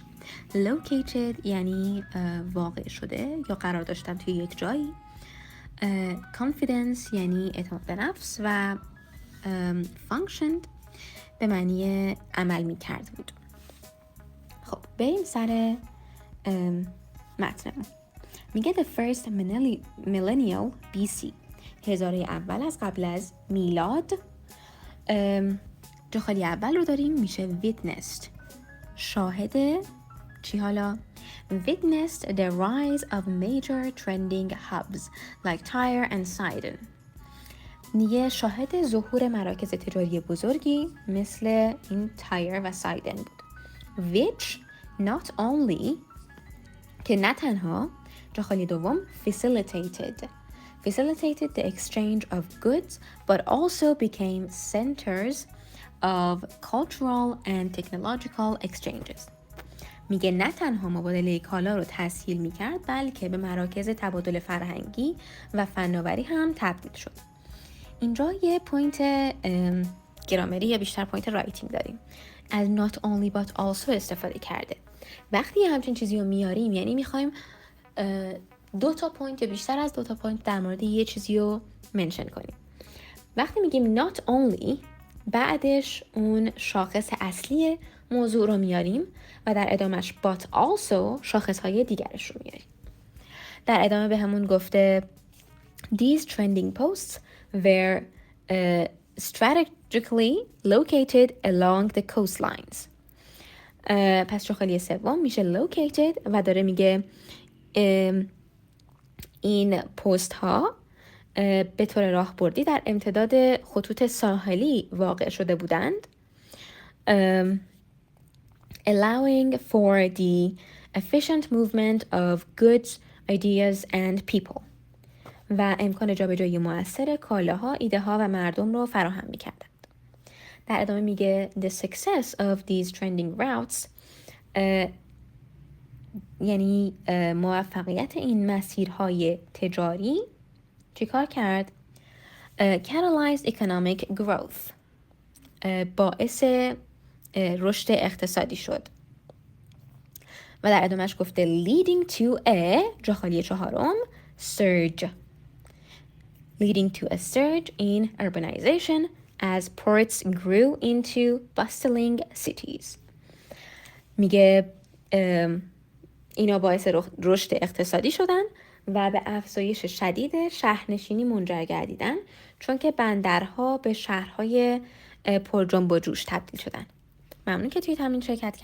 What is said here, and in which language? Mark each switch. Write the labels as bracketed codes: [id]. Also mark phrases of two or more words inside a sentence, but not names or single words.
[fa] located یعنی واقع شده یا قرار داشتن توی یک جایی. confidence یعنی اعتماد به نفس و functioned به معنی عمل می کرد بود. خب بریم سر متنمون. میگه [en] the first millennial BC، [fa] هزاره اول از قبل از میلاد. جا خالی اول رو داریم، میشه witnessed، شاهد چی حالا؟ [en] witnessed the rise of major trending hubs like Tyre and Sidon. [fa] میگه شاهد ظهور مراکز تجاری بزرگی مثل این تایر و سایدن بود. [en] which not only [fa] که نه تنها جا خالی دوم [en] facilitated the exchange of goods but also became centers of cultural and technological exchanges. [fa] میگه نه تنها مبادله کالا رو تسهیل میکرد بلکه به مراکز تبادل فرهنگی و فناوری هم تبدیل شد. اینجا یه پوینت گرامری یا بیشتر پوینت رایتینگ داریم. از [en] not only but also [fa] استفاده کرده. وقتی همچین چیزی رو میاریم یعنی میخوایم 2 تا پوینت یا بیشتر از 2 تا پوینت در مورد یه چیزی رو منشن کنیم. وقتی میگیم [en] not only [fa] بعدش اون شاخص اصلی موضوع رو میاریم و در ادامهش [en] but also [fa] شاخص های دیگرش رو میاریم. در ادامه به همون گفته [en] these trending posts were strategically located along the coastlines. [fa] پس جاخالی سوم میشه located و داره میگه این پست ها به طور راهبردی در امتداد خطوط ساحلی واقع شده بودند. [en] allowing for the efficient movement of goods, ideas and people. [fa] و امکان جابجایی مؤثر کالاها، ایده ها و مردم رو فراهم می‌کردند. در ادامه میگه [en] the success of these trending routes [fa] یعنی موفقیت این مسیرهای تجاری چیکار کرد؟ [en] catalyzed economic growth، [fa] باعث رشد اقتصادی شد. و در ادامهش گفته [en] leading to a [fa] جا خالی چهارم [en] surge، leading to a surge in urbanization as ports grew into bustling cities. [fa] میگه اینا باعث رشد اقتصادی شدن و به افزایش شدید شهرنشینی منجر گردیدن چون که بندرها به شهرهای پر جنب و جوش تبدیل شدن. ممنون که توی تمرین شرکت کردین.